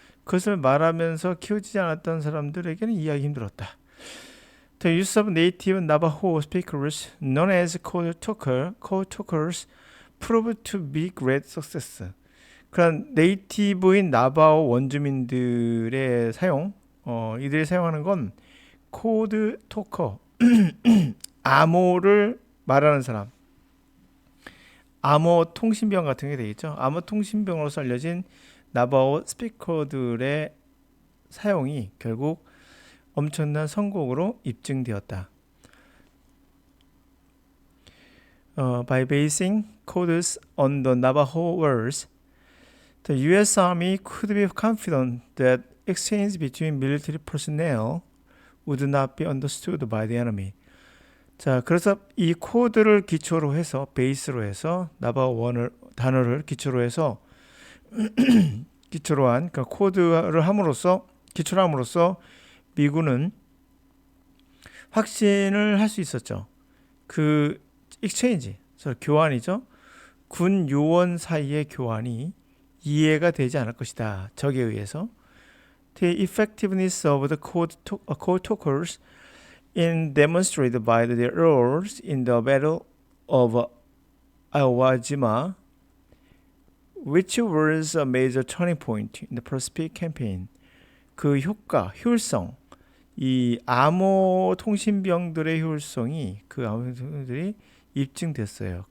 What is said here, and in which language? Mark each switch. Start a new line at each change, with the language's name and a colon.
Korean: 그것을 말하면서 키워지지 않았던 사람들에게는 이해하기 힘들었다.
English: The use of native Navajo speakers, known as code talkers, proved to be great success.
Korean: 그런 네이티브인 나바오 원주민들의 사용, 이들이 사용하는 건 코드 토커, 암호를 말하는 사람, 암호 통신병 같은 게 되겠죠. 암호 통신병으로서 알려진 나바오 스피커들의 사용이 결국 엄청난 성공으로 입증되었다.
English: By basing codes on the Navajo words, the U.S. Army could be confident that exchange between military personnel would not be understood by the enemy.
Korean: 자, 그래서 이 코드를 기초로 해서 베이스로 해서 나바오 단어를 기초로 해서 기초로 한 그 코드를 기초로 함으로써 미군은 확신을 할 수 있었죠. 그 exchange, 교환이죠. 군 요원 사이의 교환이 이해가 되지 않을 것이다. 적에 의해서.
English: The effectiveness of the code talkers in demonstrated by their roles in the Battle of Iwo Jima, which was a major turning point in the Pacific campaign.
Korean: 그 효율성, 이 암호 통신병들의 효율성이 그 암호 통신병들이 입증됐어요.